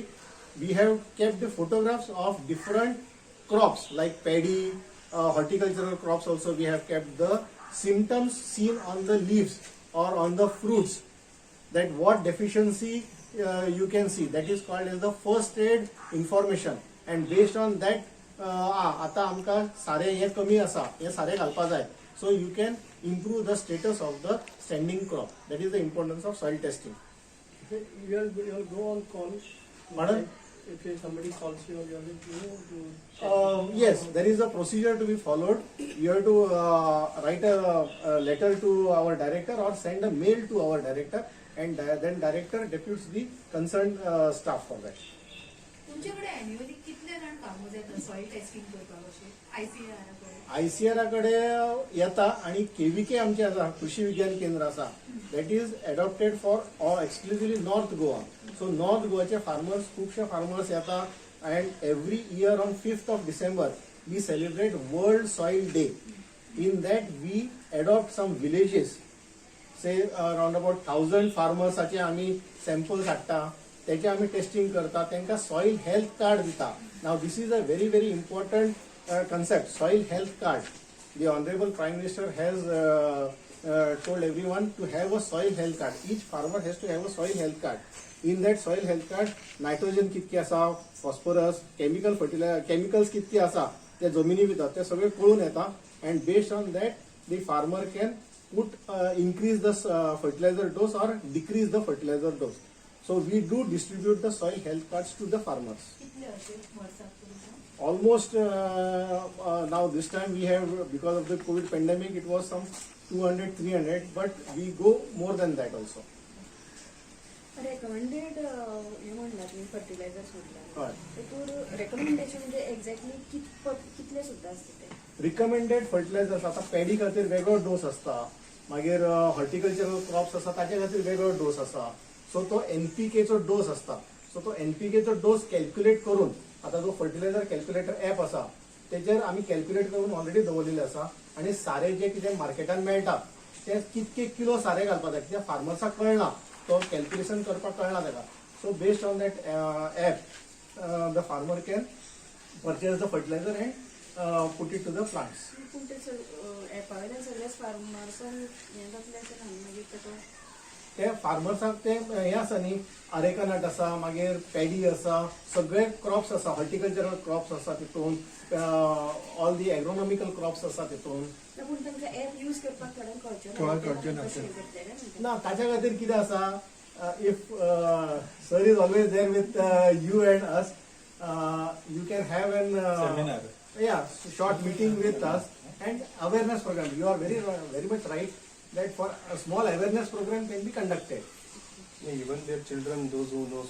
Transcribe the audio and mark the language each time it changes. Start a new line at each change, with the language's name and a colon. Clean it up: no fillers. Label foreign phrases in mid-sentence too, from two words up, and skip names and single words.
English: We have kept the photographs of different crops like paddy, horticultural crops also. We have kept the symptoms seen on the leaves or on the fruits, that what deficiency you can see. That is called as the first aid information. And based on that,
Konkani: आता आमका सारे हे कमी आसा, हे सारे घालपा जाय.
English: So you can improve the status of the standing crop. That is the importance of soil testing. You'll go on call. Madam? If somebody calls you, you Yes, there is a procedure to be followed. You have to write a letter to our director or send a mail to our director, and then director deputes the concerned staff for that.
Konkani: तुमच्याकडे annually कितले जण कामं जातात
English: soil testing
Konkani: करपाक अशें ICAR ICR कडे येता, आणि KVK आमचे आसा, कृषी विज्ञान केंद्र आसा,
English: that is adopted for exclusively North Goa. So North Goaचे farmers,
Konkani: खुबशे farmers येता,
English: and every year on 5th of December we celebrate World Soil Day. In that we adopt some villages. say around about
Konkani: 1000 फार्मर्साचे आमी सॅम्पल्स हाडटा, त्याचे आमी टेस्टिंग करता, तांकां
English: soil health card
Konkani: दिता.
English: now this is a very very important concept, soil health card. The Honorable Prime Minister has told everyone to have a soil health card. Each farmer has to have a soil health card. In that soil health card, nitrogen
Konkani: कितके आसा, phosphorus, chemicals कितके आसा, ते जमिनी भितर ते सगळे कळून येता.
English: And based on that, the farmer can increase the fertilizer dose or decrease the fertilizer dose. So we do distribute the soil health cards to the farmers.
Konkani: कितले असे वर्साक तुमकां?
English: Almost now this time we have, because of the COVID pandemic, it was some 200, 300, but we go more than that also.
Konkani: रेकमेंडेड हे म्हणला तुम्ही फर्टिलायझर सोडला हय. तर रेकमेंडेशन म्हणजे एक्झॅक्टली कितले सुद्धा असते ते रिकमेंडेड फर्टिलायझर्स आता पॅडी खातीर वेगळो डोस असता, मागीर
English: horticultural crops
Konkani: आसा ताचे खातीर वेगळो डोस आसा. सो तो एनपीकेचो डोस असता. सो तो एनपीकेचो डोस कॅल्क्युलेट करून, आता जो
English: fertilizer calculator app
Konkani: आसा तेचेर आमी कॅल्क्युलेट करून ऑलरेडी दवरलेले आसा. आणि सारे जे कितें मार्केटान मेळटा ते कितके किलो सारे घालपाक जाय कित्याक फार्मर्साक कळना, तो कॅल्क्युलेशन करपाक कळना ताका.
English: so based on that app the farmer can purchase the fertilizer and put it to the plants.
Konkani: पूण ते एपा वयल्यान सगळेच फार्मर्सान हें जातलें अशें ना मागीर तेका ते फार्मर्साक ते हे आसा न्ही, अरेकानट आसा, मागीर पॅडी आसा, सगळे क्रॉप्स आसा,
English: horticultural crops
Konkani: आसा तितून,
English: all the agronomical crops
Konkani: आसा तितून. पूण तांकां एप यूज करपाक थोड्यांक कळचें ना कशें करतले म्हणटा. ना ताच्या खातीर कितें आसा,
English: if sir is always there with you and us, you can have an Seminar. short meeting with us and awareness program. You are very much right that for a small awareness program can be conducted. Even their children, those who knows,